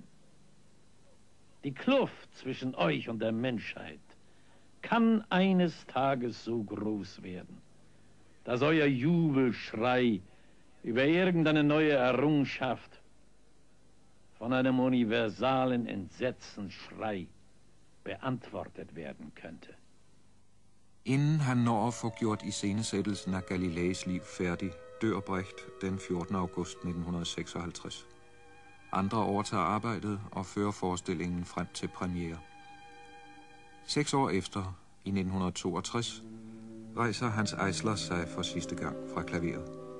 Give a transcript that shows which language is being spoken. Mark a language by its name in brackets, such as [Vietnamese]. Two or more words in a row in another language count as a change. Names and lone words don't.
[German] Die Kluft zwischen euch und der Menschheit kann eines Tages so groß werden, dass euer Jubelschrei über irgendeine neue Errungenschaft von einem universalen Entsetzensschrei beantwortet werden könnte. [Danish] Inden han når at få gjort iscenesættelsen af Galileis liv færdig, dør Brecht den 14. august 1956. Andre overtager arbejdet og fører forestillingen frem til premiere. 6 år efter, i 1962, rejser Hans Eisler sig for sidste gang fra klaveret.